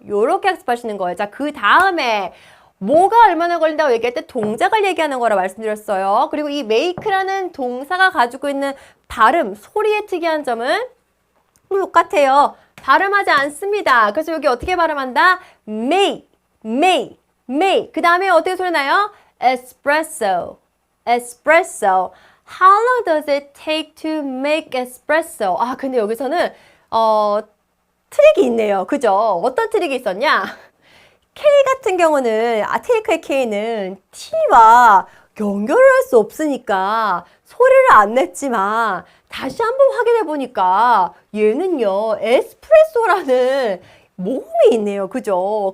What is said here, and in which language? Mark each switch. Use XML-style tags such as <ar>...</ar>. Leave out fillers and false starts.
<ko>요렇게 학습하시는 거예요. 자, 그 다음에 뭐가 얼마나 걸린다고 얘기할 때 동작을 얘기하는 거라 말씀드렸어요. 그리고 이 make라는 동사가 가지고 있는 발음, 소리의 특이한 점은 똑같아요. 발음하지 않습니다. 그래서 여기 어떻게 발음한다?</ko> <en>make, make. make.</en> <ko>그 다음에 어떻게 소리 나요?</ko> <en>espresso, espresso. How long does it take to make espresso?</en> <ko>아, 근데 여기서는 트릭이 있네요. 그죠? 어떤 트릭이 있었냐? K 같은 경우는 테이크의 K는 T와 연결을 할 수 없으니까 소리를 안 냈지만 다시 한번 확인해 보니까 얘는요 에스프레소라는 모음이 있네요. 그죠?</ko>